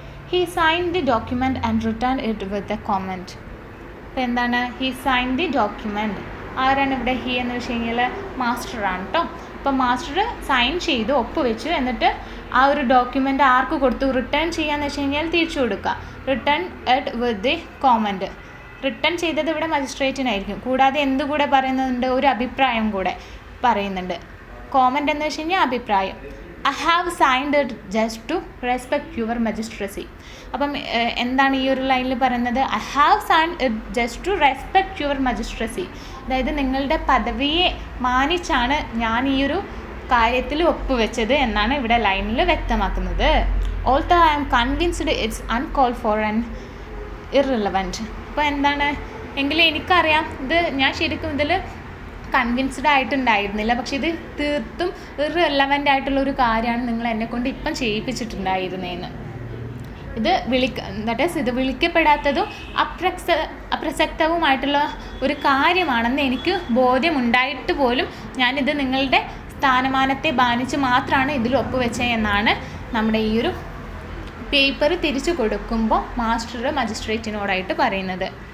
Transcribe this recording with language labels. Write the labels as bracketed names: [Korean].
[English] He signed the document and returned it with a comment. [Malayalam] അപ്പോൾ എന്താണ്, [English] he signed the document. [Malayalam] ആരാണ് ഇവിടെ he എന്ന് വെച്ച് കഴിഞ്ഞാൽ മാസ്റ്ററാണ് കേട്ടോ. അപ്പോൾ മാസ്റ്റർ സൈൻ ചെയ്തു, ഒപ്പുവെച്ചു. എന്നിട്ട് ആ ഒരു ഡോക്യുമെൻ്റ് ആർക്ക് കൊടുത്തു? റിട്ടേൺ ചെയ്യാന്ന് വെച്ച് കഴിഞ്ഞാൽ തിരിച്ചു കൊടുക്കുക. [English] Return it with the comment. [Malayalam] Return ചെയ്തത് ഇവിടെ മജിസ്ട്രേറ്റിനായിരിക്കും. കൂടാതെ എന്തുകൂടെ പറയുന്നുണ്ട്? ഒരു അഭിപ്രായം കൂടെ പറയുന്നുണ്ട്. കോമൻറ്റ് എന്ന് വെച്ച് കഴിഞ്ഞാൽ അഭിപ്രായം. [English] I have signed it just to respect your magistracy. [Malayalam] അപ്പം എന്താണ് ഈ ഒരു ലൈനിൽ പറയുന്നത്? [English] I have signed it just to respect your magistracy. [Malayalam] അതായത് നിങ്ങളുടെ പദവിയെ മാനിച്ചാണ് ഞാൻ ഈ ഒരു കാര്യത്തിൽ ഒപ്പുവെച്ചത് എന്നാണ് ഇവിടെ ലൈനിൽ വ്യക്തമാക്കുന്നത്. [English] Although I am convinced it's uncalled for and irrelevant. [Malayalam] അപ്പോൾ എന്താണ്, എങ്കിലും എനിക്കറിയാം ഇത് ഞാൻ ശരിക്കും ഇതിൽ കൺവിൻസ്ഡ് ആയിട്ടുണ്ടായിരുന്നില്ല. പക്ഷെ ഇത് തീർത്തും ഇറെലവൻ്റ് ആയിട്ടുള്ളൊരു കാര്യമാണ് നിങ്ങൾ എന്നെക്കൊണ്ട് ഇപ്പം ചെയ്യിപ്പിച്ചിട്ടുണ്ടായിരുന്നതെന്ന്. ഇത് വിളിക്കപ്പെടാത്തതും അപ്രസക്തവുമായിട്ടുള്ള ഒരു കാര്യമാണെന്ന് എനിക്ക് ബോധ്യമുണ്ടായിട്ട് പോലും ഞാനിത് നിങ്ങളുടെ സ്ഥാനമാനത്തെ മാനിച്ച് മാത്രമാണ് ഇതിൽ ഒപ്പുവെച്ചത് എന്നാണ് നമ്മുടെ ഈ ഒരു പേപ്പർ തിരിച്ചു കൊടുക്കുമ്പോൾ മാസ്റ്റർ മജിസ്ട്രേറ്റിനോടായിട്ട് പറയുന്നത്.